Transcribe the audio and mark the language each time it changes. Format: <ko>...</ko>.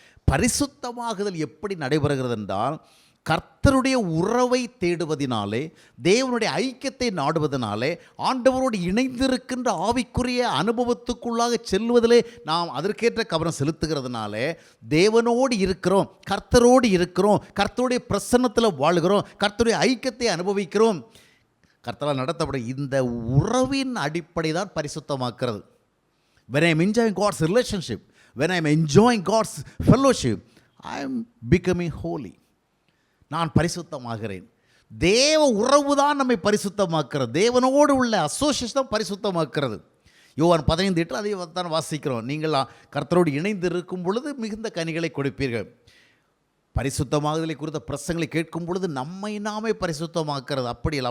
<ta>பரிசுத்தமாகுதல் எப்படி நடைபெறுகிறது என்றால், கர்த்தருடைய உறவை தேடுவதினாலே, தேவனுடைய ஐக்கியத்தை நாடுவதனாலே, ஆண்டவரோடு இணைந்திருக்கின்ற ஆவிக்குரிய அனுபவத்துக்குள்ளாக செல்வதிலே நாம் அதற்கேற்ற கவனம் செலுத்துகிறதுனாலே தேவனோடு இருக்கிறோம், கர்த்தரோடு இருக்கிறோம், கர்த்தருடைய பிரசன்னத்தில் வாழ்கிறோம், கர்த்தருடைய ஐக்கியத்தை அனுபவிக்கிறோம். கர்த்தரால் நடத்தப்படும் இந்த உறவின் அடிப்படை தான் பரிசுத்தமாக்குறது.</ta> <en>when I am enjoying God's relationship, when I am enjoying God's fellowship, I am becoming holy.</en> <ta>நான் பரிசுத்தமாகிறேன். தேவ உறவு தான் நம்மை பரிசுத்தமாக்குறது. தேவனோடு உள்ள அசோசியேஷன் தான் பரிசுத்தமாக்குறது. யோவான் 15:8 அதை தான் வாசிக்கிறோம். நீங்கள் கர்த்தரோடு இணைந்து இருக்கும் பொழுது மிகுந்த கனிகளை கொடுப்பீர்கள். பரிசுத்தமாகுதலை குறித்த பிரசங்களை கேட்கும் பொழுது நம்மை நாமே பரிசுத்தமாக்குறது. அப்படி இல்லை.</ta>